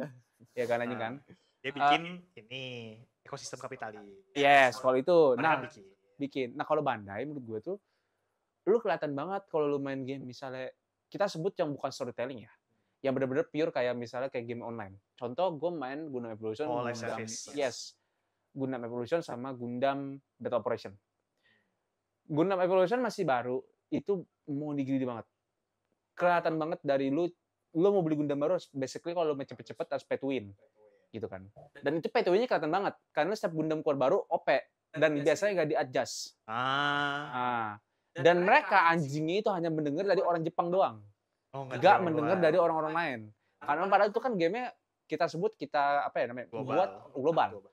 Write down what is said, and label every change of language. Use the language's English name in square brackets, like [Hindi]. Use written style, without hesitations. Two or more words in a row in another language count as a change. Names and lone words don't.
[Indonesian] Ya kan anjing kan. Dia bikin ini ekosistem kapitalis. Yes, kalau itu bikin. Nah, kalau Bandai menurut gue tuh lu kelihatan banget kalau lu main game misalnya kita sebut yang bukan storytelling ya. Yang benar-benar pure kayak misalnya kayak game online. Contoh gue main Gundam Evolution, Gundam Evolution sama Gundam Battle Operation. Gundam Evolution masih baru, itu mau digede banget. Kelihatan banget dari lu mau beli Gundam baru, basically kalau lu cepet-cepet harus [English] pay to win. [Indonesian] Gitu kan. Dan itu [English] pay to win- [Indonesian] nya kelihatan banget. Karena setiap Gundam keluar baru, OP. Dan biasanya nggak di-adjust. Dan mereka anjingnya itu hanya mendengar dari orang Jepang doang. Nggak mendengar dari orang-orang lain. Karena padahal itu kan game-nya kita sebut global.